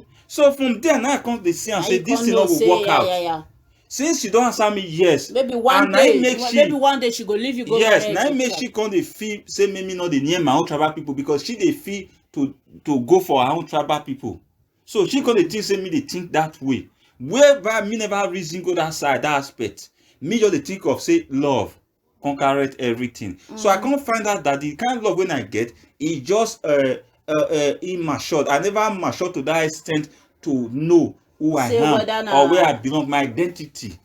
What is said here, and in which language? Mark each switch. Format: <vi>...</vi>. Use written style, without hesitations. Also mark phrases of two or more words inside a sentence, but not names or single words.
<pcm>So from there now I come dey see am say this thing no go work out. Yeah. Since she don answer me yes, Maybe one day she go leave you go yes, marry na make she come dey feel say make me no dey near my own tribal people because she dey feel to go for her own tribal people. So she come dey think say me dey think that way. Whereby me never reason go that side, that aspect. Me just dey think of say love conquereth everything. So I come find out that the kind of love when I get e just immature. I never mature to that extent to know who I am or where I belong, my identity.</pcm>